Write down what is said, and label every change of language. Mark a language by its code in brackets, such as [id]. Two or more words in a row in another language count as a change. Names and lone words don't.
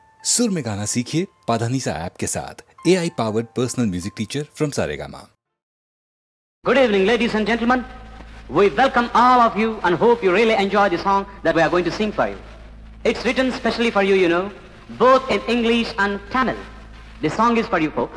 [hi] सुर में गाना सीखिए पाधानीसा ऐप के साथ [en] AI powered personal music teacher from Saregama. Good evening, ladies and gentlemen. We welcome all of you and hope you really enjoy the song that we are going to sing for you. It's written specially for you, you know, both in English and Tamil. The song is for you folks.